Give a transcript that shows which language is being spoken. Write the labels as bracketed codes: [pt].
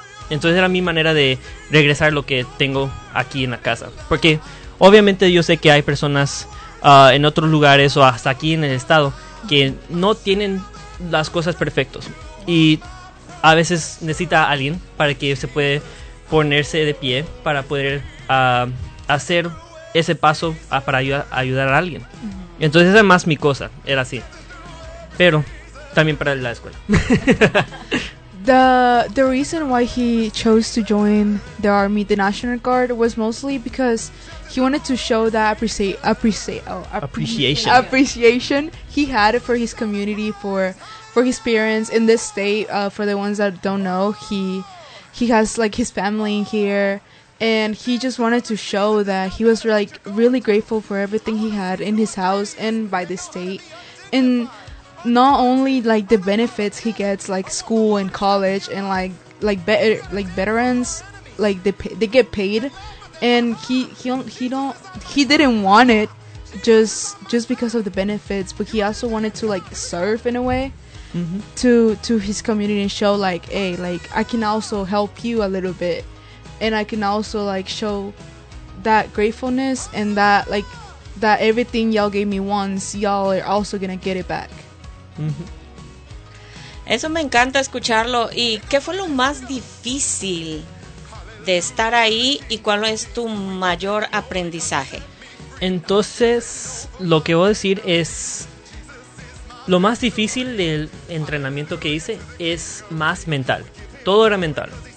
[es] Entonces era mi manera de regresar lo que tengo aquí en la casa, porque obviamente yo sé que hay personas en otros lugares o hasta aquí en el estado que no tienen las cosas perfectas y a veces necesita a alguien para que se puede ponerse de pie para poder hacer ese paso para ayudar a alguien. Entonces esa es más mi cosa, era así, pero también para la escuela. [en] The reason why he chose to join the Army, the National Guard, was mostly because he wanted to show that appreciation he had for his community, for his parents in this state. For the ones that don't know, he has like his family here, and he just wanted to show that he was like really grateful for everything he had in his house and by the state. And not only like the benefits he gets, like school and college, and like veterans, they get paid, and he didn't want it just because of the benefits, but he also wanted to like serve in a way to his community and show like, hey, like I can also help you a little bit, and I can also like show that gratefulness and that like that everything y'all gave me once, y'all are also gonna get it back. [es] Eso me encanta escucharlo. ¿Y qué fue lo más difícil de estar ahí y cuál es tu mayor aprendizaje? Entonces, lo que voy a decir es Lo más difícil del entrenamiento que hice es más mental. Todo era mental.